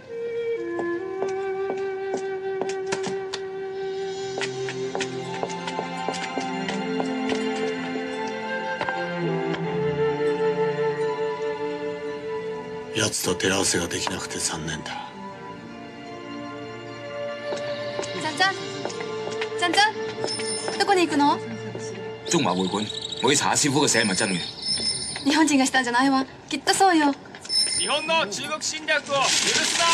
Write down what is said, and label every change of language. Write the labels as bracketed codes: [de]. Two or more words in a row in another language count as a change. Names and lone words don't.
[ja] 奴と照合わせができなくて残念だ。ちゃんちゃんちゃんちゃん、どこに行くの？ [yue] 中華會館，我要查下師傅嘅寫係咪真嘅。 [ja] 日本人がしたんじゃないわ。きっとそうよ。日本の中国侵略を許すな。